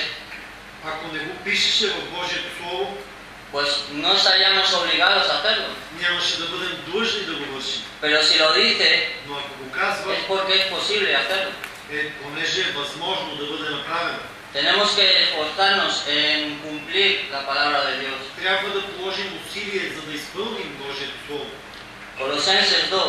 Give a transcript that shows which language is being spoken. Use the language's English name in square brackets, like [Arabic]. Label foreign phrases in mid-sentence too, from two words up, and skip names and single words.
[Bulgarian] Ако не го пишеше в Божието Слово, [Spanish] pues no estaríamos obligados a hacerlo. [Bulgarian] нямаше да бъдем длъжни да го вършим. [Spanish] Pero si lo dice, [Bulgarian] Но ако го казва, [Spanish] es porque es posible hacerlo. [Bulgarian] понеже е възможно да бъде направено. [Spanish] Tenemos que esforzarnos en cumplir la palabra de Dios. [Bulgarian] Трябва да положим усилие, за да изпълним Божието Слово. [Spanish] Colosenses 2.